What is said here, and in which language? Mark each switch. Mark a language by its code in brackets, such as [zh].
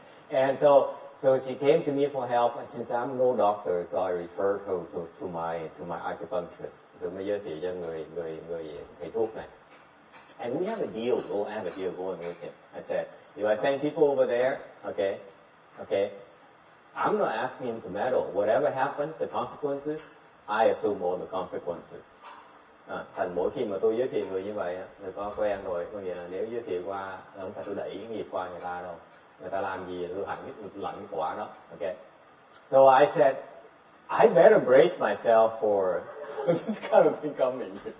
[en] And so she came to me for help, and since I'm no doctor, so I referred her to my acupuncturist. [vi] Tôi mới giới thiệu cho người thầy thuốc này. [en] And we have a deal. We'll have a deal going with him. I said, if I send people over there, okay, I'm not asking him to meddle. Whatever happens, the consequences, I assume all the consequences. [vi] Thành mỗi khi mà tôi giới thiệu người như vậy, người có quen rồi, có nghĩa là nếu giới thiệu qua, không phải tôi đẩy cái nghiệp qua người ta đâu. Người ta làm gì tôi lãnh cái quả đó. [en] Okay. So I said, I better brace myself for this kind of thing coming.